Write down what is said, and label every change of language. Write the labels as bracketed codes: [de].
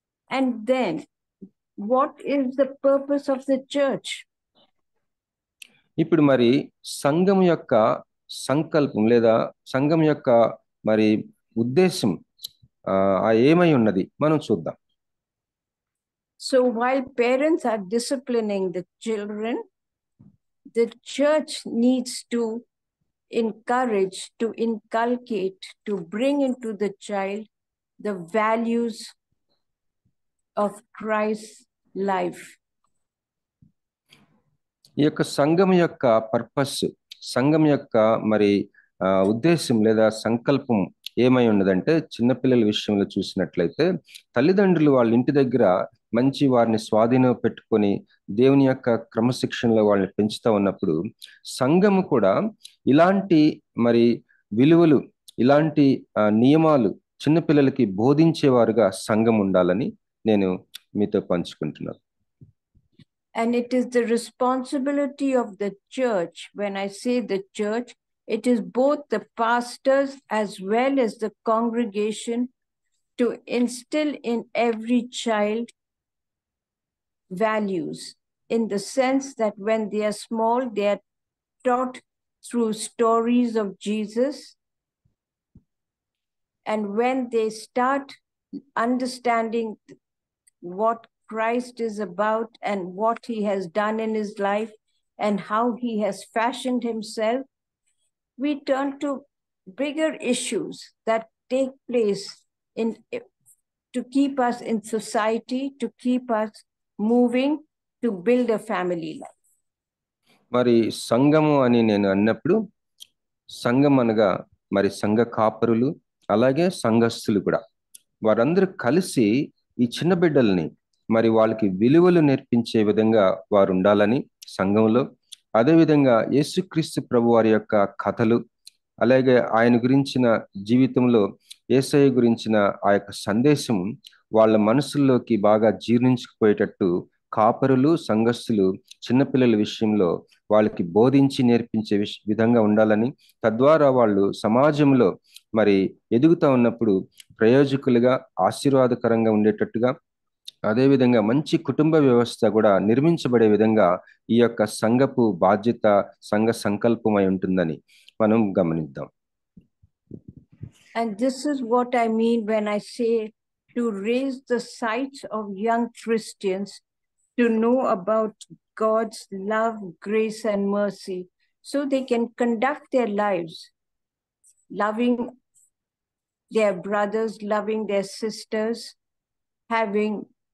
[en] And then, what is the purpose of the church? [te] ఇప్పుడు మరి సంఘం యొక్క సంకల్పం లేదా సంఘం యొక్క మరి ఉద్దేశం ఏమై ఉన్నది మనం చూద్దాం. [en] So while parents are disciplining the children, the church needs to encourage, to inculcate, to bring into the child the values of Christ's life. [te] ఈ యొక్క సంఘం యొక్క పర్పస్, సంఘం యొక్క మరి ఉద్దేశం లేదా సంకల్పం ఏమై ఉన్నదంటే, చిన్నపిల్లల విషయంలో చూసినట్లయితే తల్లిదండ్రులు వాళ్ళ ఇంటి దగ్గర మంచి వారిని స్వాధీనం పెట్టుకొని దేవుని యొక్క క్రమశిక్షణలో వాళ్ళని పెంచుతూ ఉన్నప్పుడు సంఘము కూడా ఇలాంటి మరి విలువలు, ఇలాంటి నియమాలు చిన్నపిల్లలకి బోధించేవారుగా సంఘం ఉండాలని నేను మీతో పంచుకుంటున్నాను. [en] And it is the responsibility of the church. When I say the church, it is both the pastors as well as the congregation to instill in every child values, in the sense that when they are small, they are taught through stories of Jesus. And when they start understanding what Christ is about and what he has done in his life and how he has fashioned himself, we turn to bigger issues that take place to keep us in society, to keep us moving, to build a family life. [te] మరి సంఘము అని నేను అన్నప్పుడు సంఘం అనగా మరి సంఘ కాపరులు అలాగే సంఘస్థులు కూడా. వారందరూ కలిసి ఈ చిన్న బిడ్డల్ని మరి వాళ్ళకి విలువలు నేర్పించే విధంగా వారు ఉండాలని సంఘంలో, అదేవిధంగా యేసుక్రీస్తు ప్రభు వారి యొక్క కథలు, అలాగే ఆయన గురించిన జీవితంలో యేసయ్య గురించిన ఆ యొక్క సందేశం వాళ్ళ మనసుల్లోకి బాగా జీర్ణించుకుపోయేటట్టు కాపరులు, సంఘస్థులు చిన్నపిల్లల విషయంలో వాళ్ళకి బోధించి నేర్పించే విధంగా ఉండాలని, తద్వారా వాళ్ళు సమాజంలో మరి ఎదుగుతూ ఉన్నప్పుడు ప్రయోజకులుగా ఆశీర్వాదకరంగా ఉండేటట్టుగా, అదేవిధంగా మంచి కుటుంబ వ్యవస్థ కూడా నిర్మించబడే విధంగా ఈ యొక్క సంఘపు బాధ్యత, సంఘ సంకల్పమై ఉంటుందని మనం గమనిద్దాం. [en] And this is what I mean when I say to raise the sights of young Christians to know about God's love, grace, and mercy, so they can conduct their lives loving their brothers, loving their sisters, taking